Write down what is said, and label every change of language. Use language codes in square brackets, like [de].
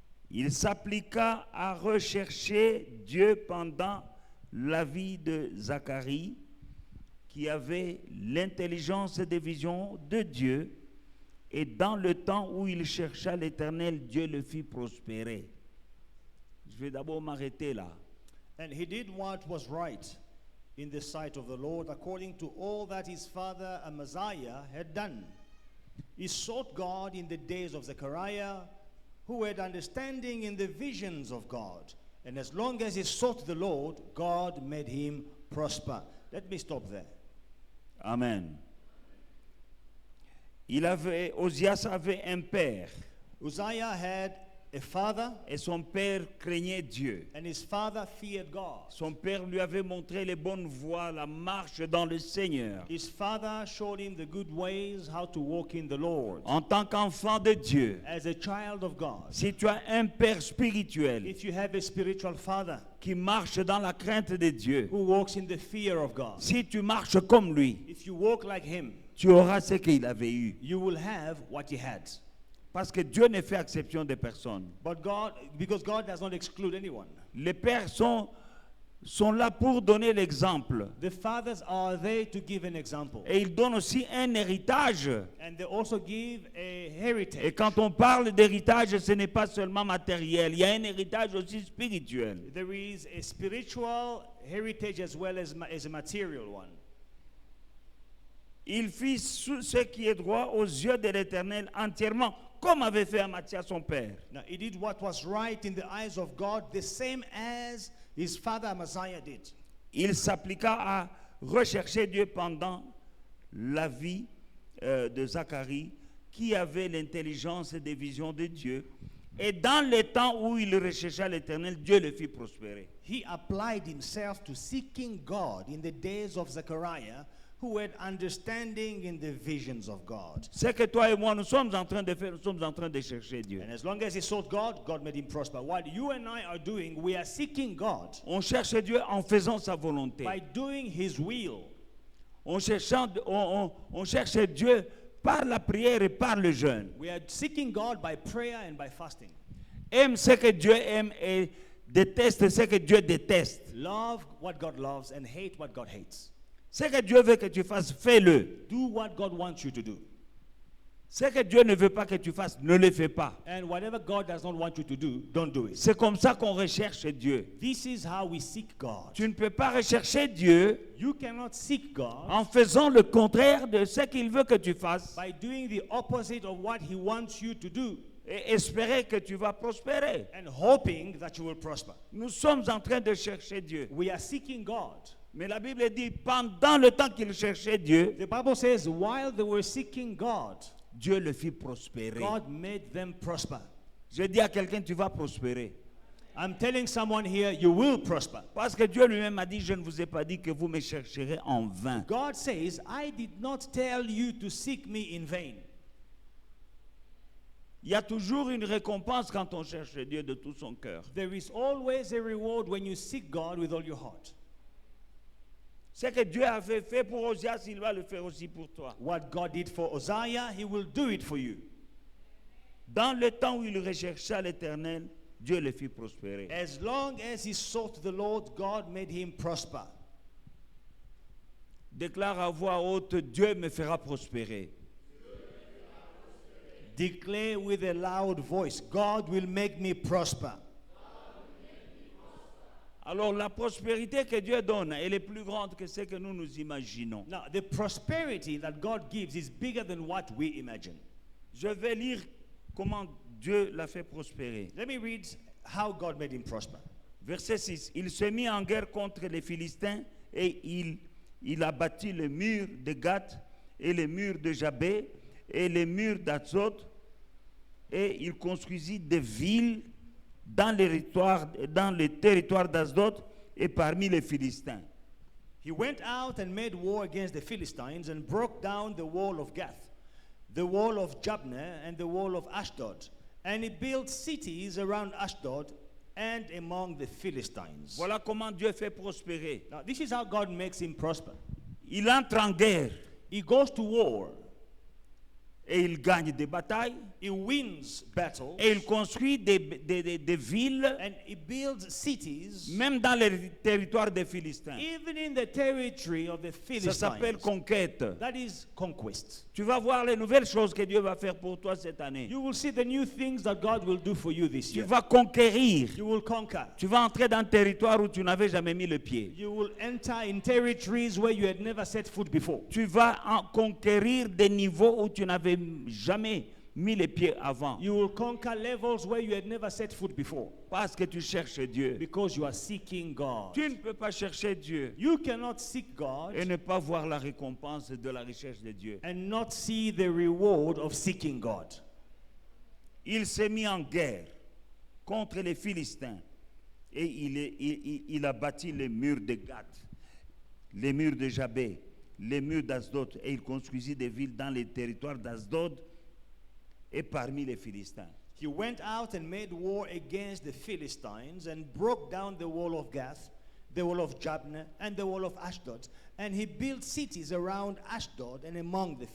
[fr] Il s'appliqua à rechercher Dieu pendant la vie de Zacharie, qui avait l'intelligence des visions de Dieu, et dans le temps où il chercha l'Éternel, Dieu le fit prospérer. Je vais d'abord m'arrêter là. [en] And he did what was right in the sight of the Lord, according to all that his father Amaziah had done. He sought God in the days of Zechariah, who had understanding in the visions of God. And as long as he sought the Lord, God made him prosper. Let me stop there. Amen. [fr] Osias avait un père. [en] Uzziah had a father, [fr] et son père craignait Dieu. [en] and his father feared God. [fr] Son père lui avait montré les bonnes voies, la marche dans le Seigneur. [en] His father showed him the good ways, how to walk in the Lord. [fr] En tant qu'enfant de Dieu, [en] As a child of God, [fr] si tu as un père spirituel [en] if you have a spiritual father [fr] qui marche dans la crainte de Dieu, [en] who walks in the fear of God, [fr] si tu marches comme lui, [en] if you walk like him, [fr] tu auras ce qu'il avait eu. [en] you will have what he had. [fr] Parce que Dieu ne fait exception de personne. [en] But God, because God does not exclude anyone. [fr] Les pères sont là pour donner l'exemple. [en] The fathers are there to give an example. [fr] Et ils donnent aussi un héritage. [en] And they also give a [fr] Et [en] heritage. [fr] quand on parle d'héritage, ce n'est pas seulement matériel. Il y a un héritage aussi spirituel. [en] There is a spiritual heritage as well as a material one. [fr] Il fit ce qui est droit aux yeux de l'Éternel entièrement, comme avait fait Amathia son père. [en] Now, he did what was right in the eyes of God, the same as his father Amaziah did. [fr] Il s'appliqua à rechercher Dieu pendant la vie de Zacharie, qui avait l'intelligence des visions de Dieu. Et dans le temps où il rechercha l'Éternel, Dieu le fit prospérer. [en] He applied himself to seeking God in the days of Zechariah, who had understanding in the visions of God. [fr] C'est que toi et moi, nous sommes en train de faire, nous sommes en train de chercher Dieu. [en] And as long as he sought God, God made him prosper. What you and I are doing, we are seeking God [fr] On cherche Dieu en faisant sa volonté. [en] by doing his will. [fr] On cherche Dieu par la prière et par le jeûne. [en] We are seeking God by prayer and by fasting. [fr] Aime ce que Dieu aime et déteste ce que Dieu déteste. [en] Love what God loves and hate what God hates. [fr] Ce que Dieu veut que tu fasses, fais-le. [en] Do what God wants you to do. [fr] Ce que Dieu ne veut pas que tu fasses, ne le fais pas. [en] And whatever God does not want you to do, don't do it. [fr] C'est comme ça qu'on recherche Dieu. [en] This is how we seek God. [fr] Tu ne peux pas rechercher Dieu [en] You cannot seek God [fr] en faisant le contraire de ce qu'il veut que tu fasses [en] by doing the opposite of what he wants you to do [fr] et espérer que tu vas prospérer. [en] and hoping that you will prosper. [fr] Nous sommes en train de chercher Dieu. [en] We are seeking God. [fr] Mais la Bible dit, pendant le temps qu'ils cherchaient Dieu, [en] The Bible says, while they were seeking God, [fr] Dieu le fit prospérer. [en] God made them prosper. [fr] Je dis à quelqu'un, tu vas prospérer. [en] I'm telling someone here, you will prosper. [fr] Parce que Dieu lui-même a dit, je ne vous ai pas dit que vous me chercherez en vain. [en] God says, I did not tell you to seek me in vain. [fr] Il y a toujours une récompense quand on cherche Dieu de tout son cœur. [en] There is always a reward when you seek God with all your heart. [fr] Ce que Dieu avait fait pour Osias, il va le faire aussi pour toi. [en] What God did for Uzziah, he will do it for you. [fr] Dans le temps où il rechercha l'Éternel, Dieu le fit prospérer. [en] As long as he sought the Lord, God made him prosper. [fr] Déclare à voix haute, Dieu me fera prospérer. [en] Declare with a loud voice, God will make me prosper. [fr] Alors la prospérité que Dieu donne, elle est plus grande que ce que nous imaginons. [en] Now, the prosperity that God gives is bigger than what we imagine. [fr] Je vais lire comment Dieu l'a fait prospérer. [en] Let me read how God made him prosper. [fr] Verset 6. Il se mit en guerre contre les Philistins et il a bâti le mur de Gath et le mur de Jabé et les murs d'Azot, et il construisit des villes dans les territoires d'Asdod et parmi les Philistins. [en] He went out and made war against the Philistines and broke down the wall of Gath, the wall of Jabneh, and the wall of Ashdod. And he built cities around Ashdod and among the Philistines. [fr] Voilà comment Dieu fait prospérer. [en] Now, this is how God makes him prosper. [fr] Il entre en guerre [en] He goes to war, [fr] et il gagne des batailles [en] he wins battles, [fr] et il construit des villes [en] and he builds cities, [fr] même dans les territoires des Philistins. [en] even in the territory of the [fr] Ça s'appelle [en] Philistines. [fr] conquête. [en] That is conquest. [fr] Tu vas voir les nouvelles choses que Dieu va faire pour toi cette année. [en] You will see the new things that God will do for you this [fr] Tu [en] year. [fr] vas conquérir. [en] You will conquer. [fr] Tu vas entrer dans un territoire où tu n'avais jamais mis le pied. [en] You will enter in territories where you had never set foot before. [fr] Tu vas conquérir des niveaux où tu n'avais jamais mis les pieds avant. [en] You will conquer levels where you had never set foot before [fr] Parce que tu cherches Dieu. [en] because you are seeking God. [fr] Tu ne peux pas chercher Dieu [en] You cannot seek God [fr] et ne pas voir la récompense de la recherche de Dieu. [en] and not see the reward of seeking God. [fr] Il s'est mis en guerre contre les Philistins et il a bâti les murs de Gath, les murs de Jabé, les murs d'Asdod, et il construisit des villes dans les territoires d'Asdod et parmi les Philistins. [en] He went out and made war against the Philistines and broke down the wall of Gath, the wall of Jabneh, and the wall of Ashdod. And he built cities around Ashdod and among the